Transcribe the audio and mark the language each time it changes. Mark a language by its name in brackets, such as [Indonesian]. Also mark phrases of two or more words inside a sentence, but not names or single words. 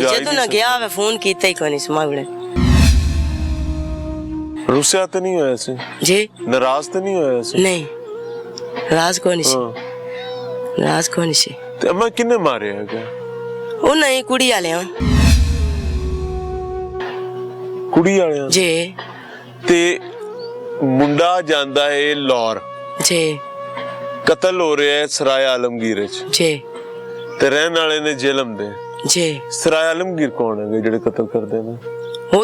[Punjabi] ਜਦੋਂ ਨਾ ਗਿਆ ਵੇ ਫੋਨ ਕੀਤਾ ਹੀ ਕੋਨੀ ਸਮਾਵੜੇ। ਰੁੱਸਿਆ ਤੋ ਨਹੀਂ ਹੋਇਆ ਸੀ? ਜੀ। ਨਾਰਾਜ਼ ਤੋ ਨਹੀਂ ਹੋਇਆ ਸੀ? ਨਹੀਂ, ਨਾਰਾਜ਼ ਕੋਨੀ ਸੀ। ਨਾਰਾਜ਼ ਕੋਨੀ ਸੀ। नाराज कोनी सी। ਤੇ ਅੰਮਾ ਕਿੰਨੇ ਮਾਰੇ ਹੈ ਕਿਆ? ਓ ਨਹੀਂ, ਕੁੜੀ ਵਾਲੇ ਕੁੜੀ ਵਾਲਿਆਂ ਜੀ ਤੇ ਮੁੰਡਾ ਜਾਂਦਾ ਹੈ ਲਾਹੌਰ, ਜੀ ਕਤਲ ਹੋ ਰਿਹਾ ਹੈ ਸਰਾਏ ਆਲਮਗੀਰ ਚ, ਜੀ ਤੇ ਰਹਿਣ ਵਾਲੇ ਨੇ ਜੇਲਮ ਦੇ। ਜੀ ਸਰਾਏ ਆਲਮਗੀਰ ਕੌਣ ਹੈਗੇ ਜਿਹੜੇ ਕਤਲ ਕਰਦੇ ਨੇ? ਉਹ